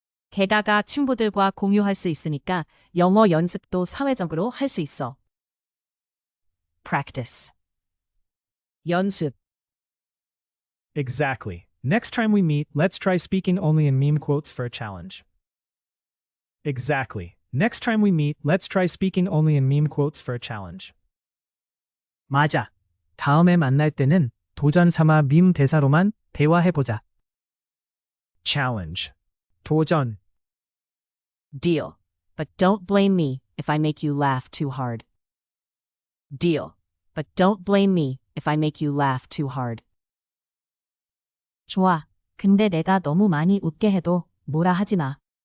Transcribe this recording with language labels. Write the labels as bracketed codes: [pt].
[ko] 게다가 친구들과 공유할 수 있으니까 영어 연습도 사회적으로 할 수 있어. [en] Practice. 연습. Exactly. Next time we meet, let's try speaking only in meme quotes for a challenge. Exactly. Next time we meet, let's try speaking only in meme quotes for a challenge. [ko] 맞아. 다음에 만날 때는 도전 삼아 밈 대사로만 대화해보자. [en] Challenge. 도전. Deal. But don't blame me if I make you laugh too hard. Deal. But don't blame me if I make you laugh too hard. [ko] 좋아. 근데 내가 너무 많이 웃게 해도 뭐라 하지 마.